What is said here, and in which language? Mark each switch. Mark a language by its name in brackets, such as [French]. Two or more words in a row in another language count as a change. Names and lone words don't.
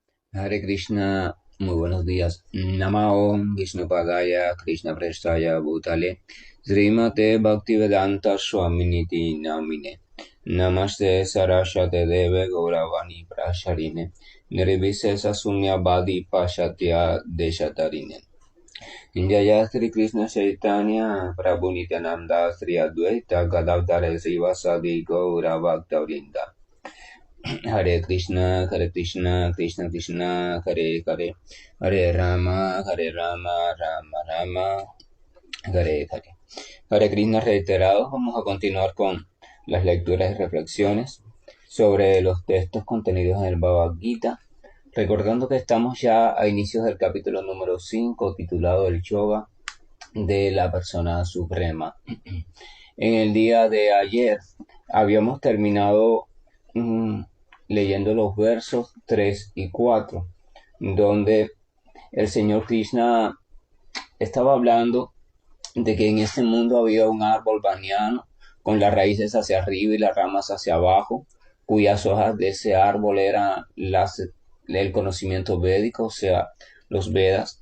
[Sanskrit] Hare Krishna, [Spanish] muy buenos días. [Sanskrit] Namao Vishnu Padaya Krishna Prestaya Bhutale Srimate Bhaktivedanta Swaminiti Namine Namaste Saraswate Deve Gauravani Prasharine Nirvisesa Sunyabadi Pashatya Deshatarine Jaya Sri Krishna Chaitanya Prabhu Nityananda Sri Advaita Gadadhara Srivasadi Gaura Bhaktavrinda Hare Krishna, Krishna Krishna, Hare Hare, Hare Rama, Rama Rama, Hare Hare. Hare Krishna [Spanish] reiterados, vamos a continuar con las lecturas y reflexiones sobre los textos contenidos en el Bhagavad Gita, recordando que estamos ya a inicios del capítulo número 5, titulado El Yoga de la Persona Suprema. En el día de ayer habíamos terminado leyendo los versos 3 y 4, donde el Señor Krishna estaba hablando de que en este mundo había un árbol banyan con las raíces hacia arriba y las ramas hacia abajo, cuyas hojas de ese árbol eran el conocimiento védico, o sea, los Vedas.